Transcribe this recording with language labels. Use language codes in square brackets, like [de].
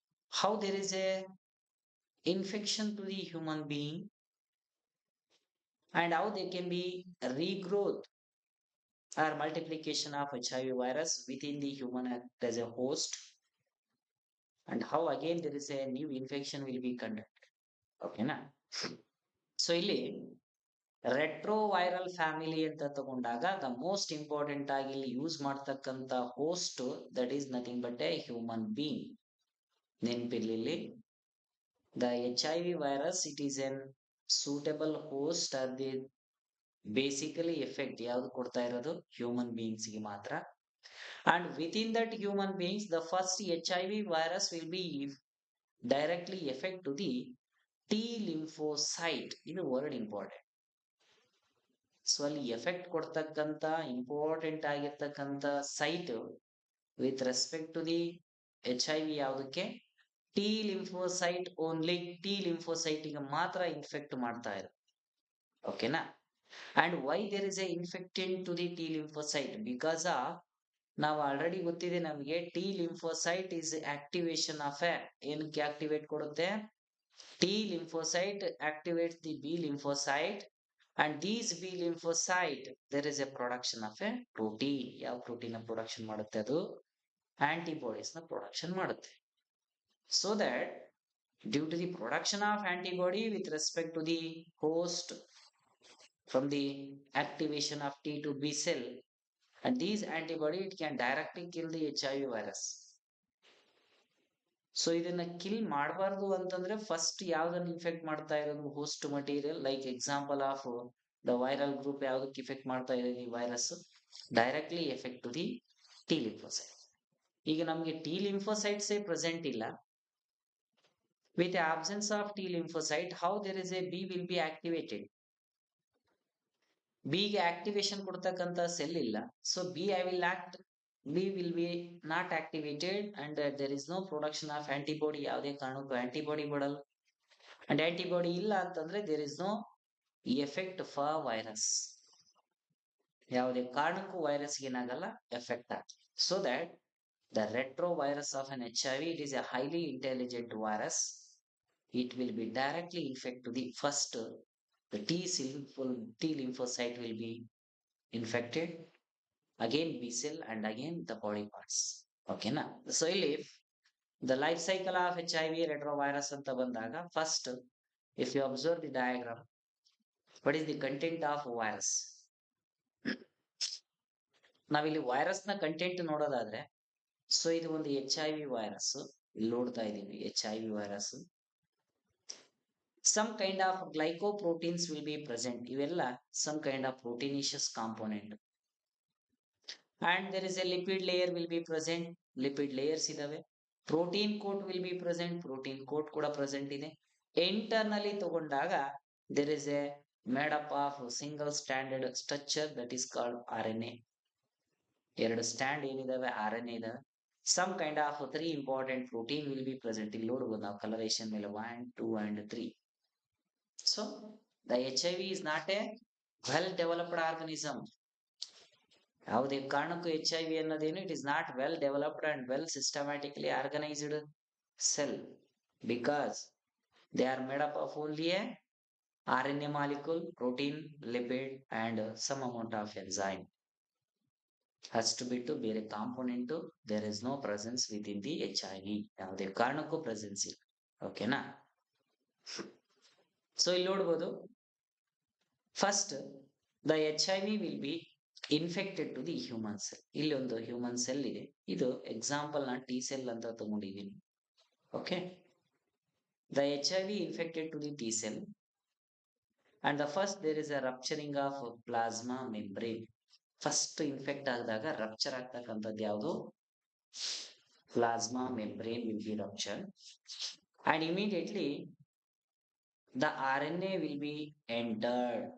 [en] How there is a infection to the human being and how there can be a regrowth or multiplication of HIV virus within the human as a host, and how again there is a new infection will be conducted. [kn] Okay, na? [en] So ಇಲ್ಲಿ retroviral family [kn] ಅಂತ ತಗೊಂಡಾಗ [en] The most important ಆಗಿ ಇಲ್ಲಿ use ಮಾಡ್ತಕ್ಕಂತ host that is nothing but a human being. ನೆನಪಿರ್ಲಿ, the HIV virus it is an suitable host or the basically effect [kn] ಯಾವ್ದು ಕೊಡ್ತಾ ಇರೋದು [en] human beings [kn] ಗೆ ಮಾತ್ರ. [en] And within that human beings, the first HIV virus will be directly affect to the T lymphocyte. [kn] ಇದು word important. [en] so ಅಲ್ಲಿ effect ಕೊಡ್ತಕ್ಕಂತ important ಆಗಿರ್ತಕ್ಕಂತ site with respect to the HIV [kn] ಯಾವುದಕ್ಕೆ [en] T lymphocyte only. [kn] T lymphocyte ಗೆ ಮಾತ್ರ infect ಮಾಡ್ತಾ ಇರೋದು. ಓಕೆನಾ? [en] And why there is a infectant to the T lymphocyte? Because [kn] ನಾವು already ಗೊತ್ತಿದೆ ನಮಗೆ [en] T lymphocyte is activation of a ಏನಕ್ಕೆ activate ಕೊಡುತ್ತೆ? T lymphocyte activates the B lymphocyte and these B lymphocyte there is a production of a protein. [kn] ಯಾವ protein production ಮಾಡುತ್ತೆ? ಅದು antibodies ನ production ಮಾಡುತ್ತೆ. [en] So that due to the production of antibody with respect to the host from the activation of T to B cell, and these antibody it can directly kill the HIV virus. [kn] So ಇದನ್ನ kill ಮಾಡಬಾರ್ದು ಅಂತಂದ್ರೆ first ಯಾವ್ದನ್ನ infect ಮಾಡ್ತಾ ಇರೋದು? Host material. [en] like example of the viral group [kn] ಯಾವ್ದಕ್ಕೆ effect ಮಾಡ್ತಾ ಇದೆ ಈ virus? [en] Directly effect to the T lymphocyte. [kn] ಈಗ ನಮ್ಗೆ ಟಿ ಲಿಂಫೋಸೈಟ್ಸ್ ಪ್ರೆಸೆಂಟ್ ಇಲ್ಲ. [en] With absence of T lymphocyte how there is a B will be activated? [kn] B ಗೆ activation ಕೊಡ್ತಕ್ಕಂತ cell ಇಲ್ಲ. [en] So B I will act, B will be not activated and there is no production of antibody. [kn] ಯಾವುದೇ ಕಾರಣಕ್ಕೂ antibody ಬರಲ್ಲ. [en] and [kn] antibody ಇಲ್ಲ ಅಂತಂದ್ರೆ [en] There is no effect for virus. [kn] ಯಾವುದೇ ಕಾರಣಕ್ಕೂ virus ಏನಾಗಲ್ಲ, ಎಫೆಕ್ಟ್ ಆಗ್ತದೆ. [en] So that the retro virus of an HIV it is a highly intelligent virus. It will be directly infect to the first the T lymphocyte will be infected, again B cell and again the body parts. Okay na? So ಇಲ್ಲಿ the life cycle of HIV retrovirus [kn] ಅಂತ ಬಂದಾಗ [en] first if you observe the diagram, what is the content of virus? [kn] ನಾವಿಲ್ಲಿ virus ನ content ನೋಡೋದಾದ್ರೆ, so ಇದು ಒಂದು HIV virus. ಇಲ್ಲಿ ನೋಡ್ತಾ ಇದೀವಿ HIV virus. [en] some kind of glycoproteins will be present. [kn] ಇವೆಲ್ಲ [en] some kind of proteinaceous component. And there is a lipid layer will be present. [kn] Lipid layers idave. [en] Protein coat will be present. [kn] Protein coat kuda present ide. [en] Internally [kn] ತಗೊಂಡಾಗ [en] there is a made up of single stranded structure that is called RNA. [kn] ಎರಡು stand ಏನಿದಾವೆ RNA ಇದಾವೆ. [en] Some kind of three important protein will be present. [kn] ಇಲ್ಲಿ ನೋಡಬಹುದು ನಾವು coloration ಮೇಲೆ 1, 2 and 3. [en] So the HIV is not a well developed organism. [kn] ಯಾವುದೇ ಕಾರಣಕ್ಕೂ HIV ಅನ್ನೋದೇನು [en] It is not well developed and well systematically organised cell, because they are made up of only a RNA molecule, protein, lipid and some amount of enzyme. [kn] ಅಷ್ಟು ಬಿಟ್ಟು ಬೇರೆ [en] Component there is no presence with in the HIV. [kn] ಯಾವುದೇ ಕಾರಣಕ್ಕೂ presence ಇಲ್ಲ. ಓಕೆನಾ? [en] So ಇಲ್ಲಿ ನೋಡ್ಬೋದು first the HIV will be infected to the human cell. [kn] ಇಲ್ಲಿ ಒಂದು ಹ್ಯೂಮನ್ ಸೆಲ್ ಇದೆ. ಇದು ಎಕ್ಸಾಂಪಲ್ ನ T ಸೆಲ್ ಅಂತ ತಗೊಂಡಿದ್ದೀನಿ. [en] Okay, the HIV infected to the T cell and the first there is a rupturing of plasma membrane. [kn] First infect ಆದಾಗ rupture ಆಗ್ತಕ್ಕಂಥದ್ದು ಯಾವುದು? [en] Plasma membrane will be rupture and immediately the RNA will be entered.